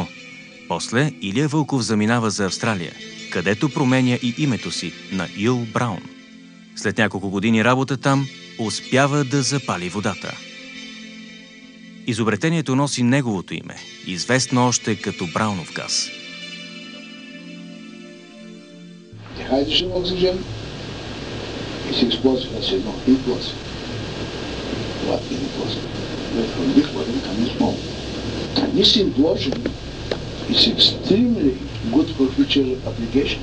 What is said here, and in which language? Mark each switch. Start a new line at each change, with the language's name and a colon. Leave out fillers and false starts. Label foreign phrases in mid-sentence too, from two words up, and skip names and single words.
Bulgarian: После Илия Вълков заминава за Австралия, където променя и името си на Ил Браун. След няколко години работа там успява да запали водата. Изобретението носи неговото име, известно още като Браунов газ.
English: What it was, but from big water comes small. This implosion is extremely good for future application.